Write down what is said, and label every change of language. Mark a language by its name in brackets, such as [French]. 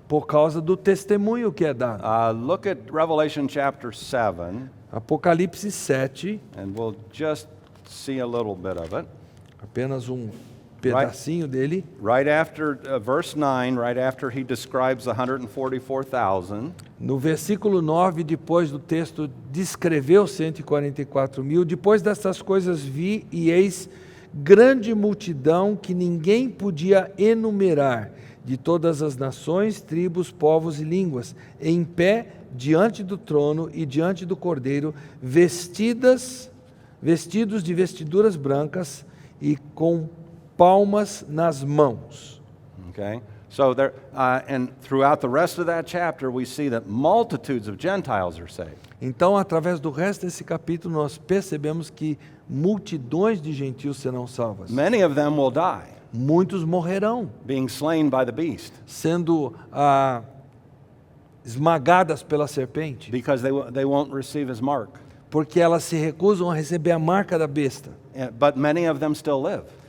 [Portuguese] por causa do testemunho que é dado. [English] Look at Revelation chapter 7, [Portuguese] Apocalipse 7, [English] and we'll just see a little bit of it. [Portuguese] apenas um pedacinho dele. [English] Right after verse 9, right after he describes the 144,000, [Portuguese] No versículo 9, depois do texto descreveu 144 mil, depois dessas coisas vi e eis grande multidão que ninguém podia enumerar, de todas as nações, tribos, povos e línguas, em pé diante do trono e diante do Cordeiro, vestidos de vestiduras brancas e com palmas nas mãos. [English] okay? So there, and throughout the rest of that chapter, we see that multitudes of Gentiles are saved. [Portuguese] Então, através do resto desse capítulo, nós percebemos que multidões de gentios serão salvas. [English] Many of them will die, [Portuguese] Muitos morrerão, [English] being slain by the beast, [Portuguese] sendo esmagadas pela serpente, [English] because they won't receive his mark. [Portuguese] porque elas se recusam a receber a marca da besta. [English] But many of them still live.